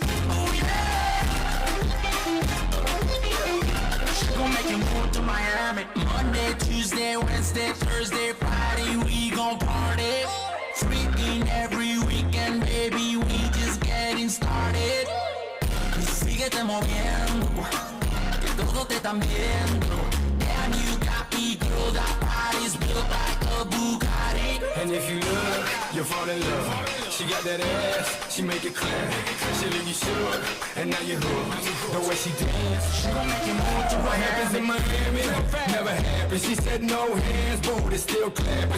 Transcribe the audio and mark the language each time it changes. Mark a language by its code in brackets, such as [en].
[en] Oh yeah. She gon' make you move to Miami. Monday, Tuesday, Wednesday, Thursday, Friday, we gon' party. Freaking every weekend, baby, we just getting started. [es] Y síguete moviendo, que todos te están viendo. [en] Damn, you got me, girl, that body's built like a Bugatti. and if you look, you'll fall in love. She got that ass, she make it clap. She leave you shook, and now you hooked. The way she dance, she gon' make you move to what happens in Miami never happened. She said no hands, booty still clapping.